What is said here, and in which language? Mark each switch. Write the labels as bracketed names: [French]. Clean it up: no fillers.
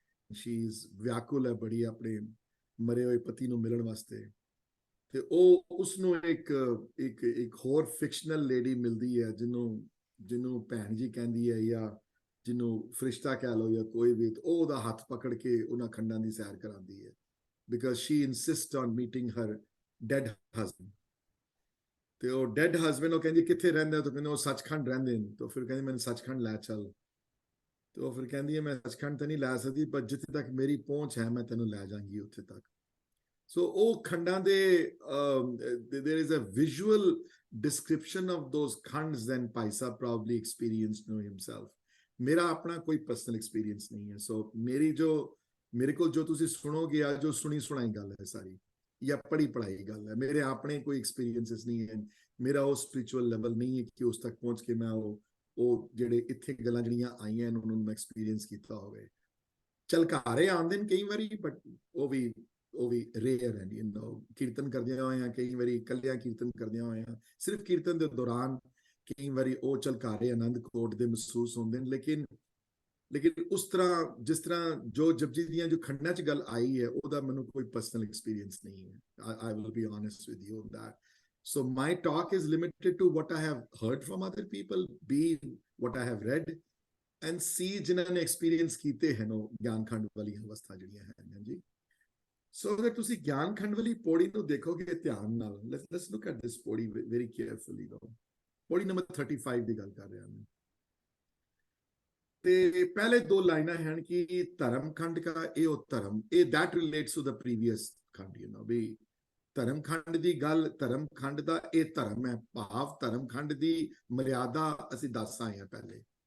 [English] She is [Punjabi] ਵਿਆਕੁਲ ਹੈ ਬੜੀ ਆਪਣੇ ਮਰੇ ਹੋਏ ਪਤੀ ਨੂੰ ਮਿਲਣ ਵਾਸਤੇ, ਤੇ ਉਹ ਉਸਨੂੰ ਇੱਕ ਹੋਰ ਫਿਕਸ਼ਨਲ ਲੇਡੀ ਮਿਲਦੀ ਹੈ ਜਿਹਨੂੰ ਭੈਣ ਜੀ ਕਹਿੰਦੀ ਹੈ, ਜਾਂ ਜਿਹਨੂੰ ਫਰਿਸ਼ਤਾ ਕਹਿ ਲਓ ਜਾਂ ਕੋਈ ਵੀ, ਉਹ ਉਹਦਾ ਹੱਥ ਪਕੜ ਕੇ ਉਹਨਾਂ ਖੰਡਾਂ ਦੀ ਸੈਰ ਕਰਾਉਂਦੀ ਹੈ, [English] Because she insist on meeting her dad husband. [Punjabi] ਤੇ ਉਹ ਡੈਡ ਹਸਬੈਂਡ ਉਹ ਕਹਿੰਦੀ ਕਿੱਥੇ ਰਹਿੰਦੇ ਹੋ, ਤਾਂ ਕਹਿੰਦੇ ਉਹ ਸੱਚਖੰਡ ਰਹਿੰਦੇ ਨੇ। ਤਾਂ ਫਿਰ ਕਹਿੰਦੀ ਮੈਨੂੰ ਸੱਚਖੰਡ ਲੈ ਚੱਲ। ਤੇ ਉਹ ਫਿਰ ਕਹਿੰਦੀ ਹੈ ਮੈਂ ਸੱਚਖੰਡ ਤਾਂ ਨਹੀਂ ਲੈ ਸਕਦੀ, ਪਰ ਜਿੱਥੇ ਤੱਕ ਮੇਰੀ ਪਹੁੰਚ ਹੈ ਮੈਂ ਤੈਨੂੰ ਲੈ ਜਾਵਾਂਗੀ ਉੱਥੇ ਤੱਕ। ਸੋ ਉਹ ਖੰਡਾਂ ਦੇ [English] there is a visual description of those khands than Bhai Sahib probably experienced himself. [Punjabi] ਮੇਰਾ ਆਪਣਾ ਕੋਈ ਪਰਸਨਲ ਐਕਸਪੀਰੀਅੰਸ ਨਹੀਂ ਹੈ। ਸੋ ਮੇਰੇ ਕੋਲ ਜੋ ਤੁਸੀਂ ਸੁਣੋਗੇ ਆ, ਜੋ ਸੁਣੀ ਸੁਣਾਈ ਗੱਲ ਹੈ ਸਾਰੀ, ਜਾਂ ਪੜ੍ਹੀ ਪੜ੍ਹਾਈ ਗੱਲ ਹੈ, ਮੇਰੇ ਆਪਣੇ ਕੋਈ ਐਕਸਪੀਰੀਅੰਸਿਸ ਨਹੀਂ ਹੈ। ਮੇਰਾ ਉਹ ਸਪਿਰਿਚੁਅਲ ਲੈਵਲ ਨਹੀਂ ਹੈ ਕਿ ਉਸ ਤੱਕ ਪਹੁੰਚ ਕੇ ਮੈਂ ਉਹ ਜਿਹੜੇ ਇੱਥੇ ਗੱਲਾਂ ਜਿਹੜੀਆਂ ਆਈਆਂ ਨੇ ਉਹਨਾਂ ਨੂੰ ਮੈਂ ਐਕਸਪੀਰੀਅੰਸ ਕੀਤਾ ਹੋਵੇ। ਝਲਕਾਰੇ ਆਉਂਦੇ ਨੇ ਕਈ ਵਾਰੀ, ਬਟ ਉਹ ਵੀ ਰੇਅਰ ਹੈ। ਕੀਰਤਨ ਕਰਦਿਆਂ ਹੋਇਆਂ, ਕਈ ਵਾਰੀ ਇਕੱਲਿਆਂ ਕੀਰਤਨ ਕਰਦਿਆਂ ਹੋਇਆਂ, ਸਿਰਫ ਕੀਰਤਨ ਦੇ ਦੌਰਾਨ ਕਈ ਵਾਰੀ ਉਹ ਝਲਕਾਰੇ ਆਨੰਦ ਕੋਟ ਦੇ ਮਹਿਸੂਸ ਹੁੰਦੇ ਨੇ। ਲੇਕਿਨ ਉਸ ਤਰ੍ਹਾਂ ਜਿਸ ਤਰ੍ਹਾਂ ਜੋ ਜਪਜੀ ਦੀਆਂ ਜੋ ਖੰਡਾਂ 'ਚ ਗੱਲ ਆਈ ਹੈ, ਉਹਦਾ ਮੈਨੂੰ ਕੋਈ ਪਰਸਨਲ ਐਕਸਪੀਰੀਅੰਸ ਨਹੀਂ ਹੈ। [English] I will be honest with you on that. So my talk is limited to what I have heard from other people, B, what I have read, and C, [Punjabi] ਜਿਨ੍ਹਾਂ ਨੇ ਐਕਸਪੀਰੀਅੰਸ ਕੀਤੇ ਹਨ ਉਹ ਗਿਆਨ ਖੰਡ ਵਾਲੀਆਂ ਅਵਸਥਾ ਜਿਹੜੀਆਂ ਹਨ ਜੀ। ਸੋ ਅਗਰ ਤੁਸੀਂ ਗਿਆਨ ਖੰਡ ਵਾਲੀ ਪੌੜੀ ਨੂੰ ਦੇਖੋਗੇ ਧਿਆਨ ਨਾਲ, [English] let's look at this [Punjabi] ਪੌੜੀ [English] very carefully though. [Punjabi] ਪੌੜੀ ਨੰਬਰ 35 ਦੀ ਗੱਲ ਕਰ ਰਿਹਾ ਮੈਂ। ਤੇ ਪਹਿਲੇ 2 ਲਾਈਨਾਂ ਹਨ ਕਿ ਧਰਮ ਖੰਡ ਕਾ ਇਹ ਧਰਮ, ਇਹ [English] that relates to the previous [Punjabi] ਖੰਡ, ਵੀ ਧਰਮ ਖੰਡ ਦੀ ਗੱਲ, ਧਰਮ ਖੰਡ ਦਾ ਇਹ ਧਰਮ ਹੈ, ਭਾਵ ਧਰਮ ਖੰਡ ਦੀ ਮਰਿਆਦਾ ਅਸੀਂ ਦੱਸ ਆਏ ਹਾਂ ਪਹਿਲੇ।